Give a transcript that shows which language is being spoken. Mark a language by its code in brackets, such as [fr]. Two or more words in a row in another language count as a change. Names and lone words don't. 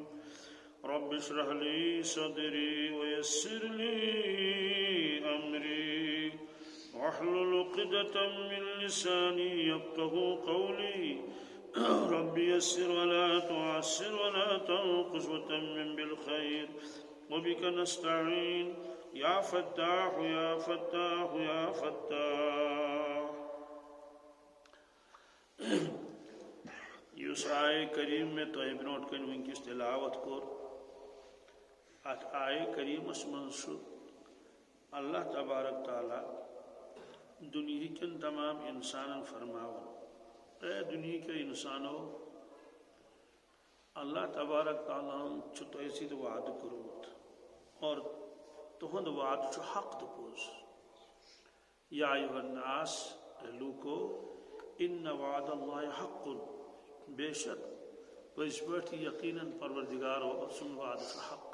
[ar] رب اشرح لي صدري ويسر لي أمري واحلل عقدة من لساني يفقهوا قولي. رب يسر ولا تعسر ولا تنقص وتمم بالخير، وبك نستعين يا فتاح يا فتاح يا فتاح. [ks] یس آئے کریم میں تہ برونٹ کن ونکس تلاوت کور، ات آئے کریمس من اللہ تبارک تعالی دنیا کن تمام انسانن فرماون: [ur] اے دنیا کے انسانو، [ks] اللہ تبارک تعالیٰ تہ سید وعدہ کورمت اور تہند وعدہ حق تو پوز. [ar] یا ایھا الناس، [ks] لوکو، [ar] ان وعد اللہ حق، [ks] بے شک پز پہ یقیناً پروردگار سن وعدہ حق.